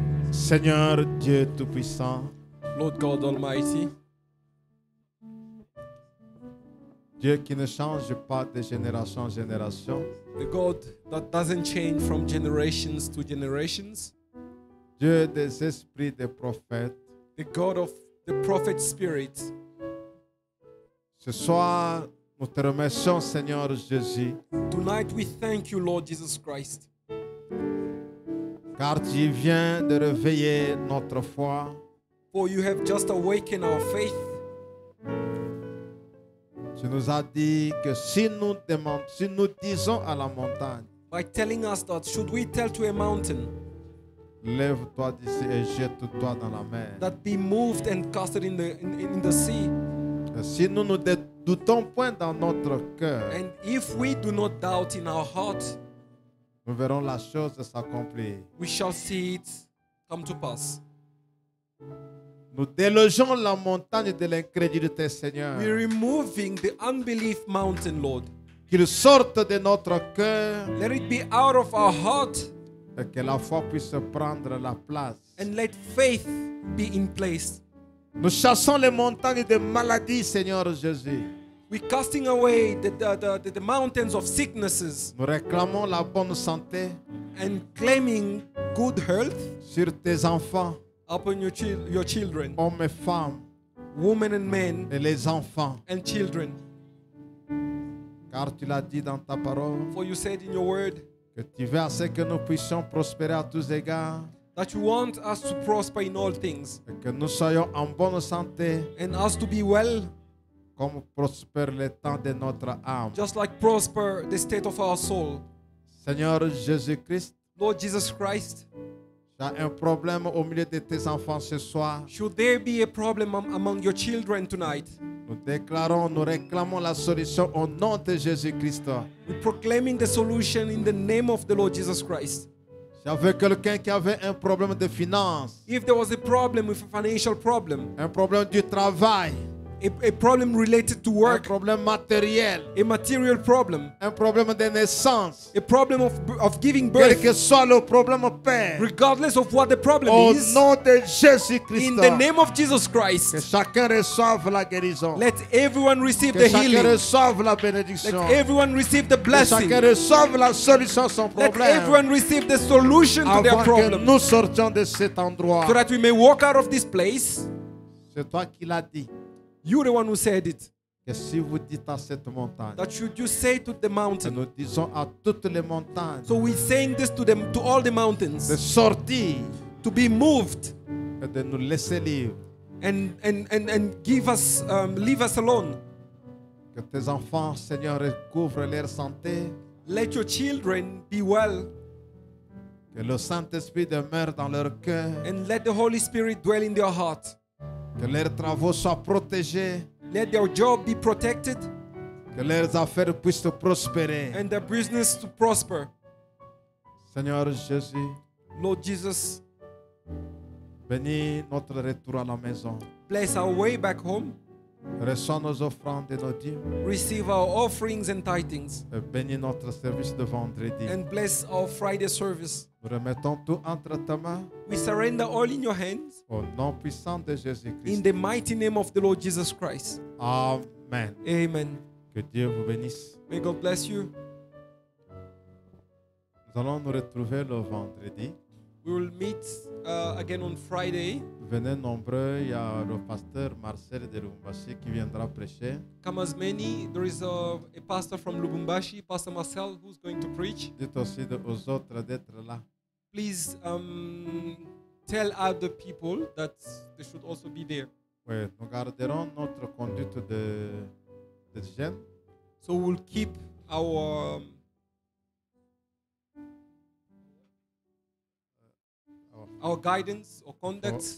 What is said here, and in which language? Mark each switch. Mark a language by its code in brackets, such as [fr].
[fr] Seigneur Dieu Tout-Puissant, [en] Lord God Almighty, [fr] Dieu qui ne change pas de génération en génération, [en] the God that doesn't change from generations to generations, [fr] Dieu des esprits des prophètes, [en] the God of the prophet spirit. [fr] ce soir, nous te remercions, Seigneur Jésus, [en] Tonight we thank you, Lord Jesus Christ, [fr] car tu viens de réveiller notre foi. [en] for you have just awakened our faith. [fr] Tu nous as dit que si nous disons à la montagne, [en] By telling us that should we tell to a mountain [fr] lève-toi d'ici et jette-toi dans la mer. [en] that be moved and casted in the sea, [fr] Et si nous ne doutons point dans notre cœur, [en] and if we do not doubt in our heart, [fr] nous verrons la chose s'accomplir. [en] we shall see it come to pass. [fr] Nous délogeons la montagne de l'incrédulité, Seigneur. [en] We're removing the unbelief mountain, Lord. [fr] Qu'il sorte de notre cœur [en] Let it be out of our heart, [fr] et que la foi puisse prendre la place. [en] and let faith be in place. [fr] Nous chassons les montagnes de maladies, Seigneur Jésus. [en] We're casting away the mountains of sicknesses [fr] Nous réclamons la bonne santé [en] and claiming good health [fr] sur tes enfants, [en] upon your children, [fr] hommes et femmes, [en] women and men, [fr] et les enfants. [en] and children. [fr] Car tu l'as dit dans ta parole [en] For you said in your word [fr] Que tu veux à ce que nous puissions prospérer à tous égards. [en] that you want us to prosper in all things [fr] Et que nous soyons en bonne santé. [en] and us to be well, [fr] Comme prospère le temps de notre âme. [en] just like prosper the state of our soul. [fr] Seigneur Jésus-Christ, [en] Lord Jesus Christ, [fr] j'ai un problème au milieu de tes enfants ce soir. [en] should there be a problem among your children tonight? [fr] Nous déclarons, nous réclamons la solution au nom de Jésus-Christ. [en] We're proclaiming the solution in the name of the Lord Jesus Christ. [fr] J'avais quelqu'un qui avait un problème de finances, [en] If there was a problem with a financial problem, [fr] un problème du travail, [en] a problem related to [fr] un [en] work, [fr] problème matériel, [en] a material problem, [fr] un problème de naissance, [en] a problem of giving [fr] quel [en] birth, [fr] que soit le problème, Père, [en] regardless of what the problem [fr] au [en] is, [fr] nom de Jésus-Christ, [en] in the name of Jesus [fr] que [en] Christ, [fr] chacun reçoive la guérison, [en] let everyone receive [fr] que [en] the [fr] chacun [en] healing. [fr] reçoive la [en] Let [fr] bénédiction, [en] everyone receive the [fr] que [en] blessing. [fr] chacun reçoive la solution à son [en] Let [fr] problème, [en] everyone receive the solution to their [fr] avant que [en] problem, [fr] nous sortions de cet endroit. [en] so that we may walk out of this place. [fr] C'est toi qui l'as dit, [en] You're the one who said it. [fr] que si vous dites à cette montagne, [en] That should you say to the [fr] que [en] mountain. [fr] nous disons à toutes les montagnes [en] So we're saying this to them, to all the [fr] de [en] mountains, [fr] sortir [en] to be moved [fr] et de nous laisser libres. [en] and give us leave us alone. [fr] Que tes enfants, Seigneur, recouvrent leur santé. [en] Let your children be well, [fr] Que le Saint-Esprit demeure dans leur cœur. [en] and let the Holy Spirit dwell in their heart. [fr] Que leurs travaux soient protégés. [en] Let their job be protected [fr] Que leurs affaires puissent prospérer. [en] and their business to prosper. [fr] Seigneur Jésus, [en] Lord Jesus, [fr] bénis notre retour à la maison. [en] bless our way back home. [fr] Reçois nos offrandes et nos dîmes. [en] Receive our offerings and tithings, [fr] Et bénis notre service de vendredi. [en] and bless our Friday service. [fr] Nous remettons tout entre tes mains. [en] We surrender all in your hands [fr] Au nom puissant de [en] in [fr] Jésus-Christ. [en] the mighty name of the Lord Jesus Christ. [fr] Amen. [en] Amen. [fr] Que Dieu vous bénisse. [en] May God bless you. [fr] Nous allons nous retrouver le vendredi. [en] We will meet again on Friday. [fr] Venez nombreux, il y a le pasteur Marcel de Lubumbashi qui viendra prêcher. [en] Come as many. There is a pastor from Lubumbashi, Pastor Marcel, who's going to preach. [fr] Dites aussi aux autres d'être là. [en] Please tell other people that they should also be there. [fr] Oui, nous garderons notre conduite de gêne. [en] So we'll keep our guidance or conduct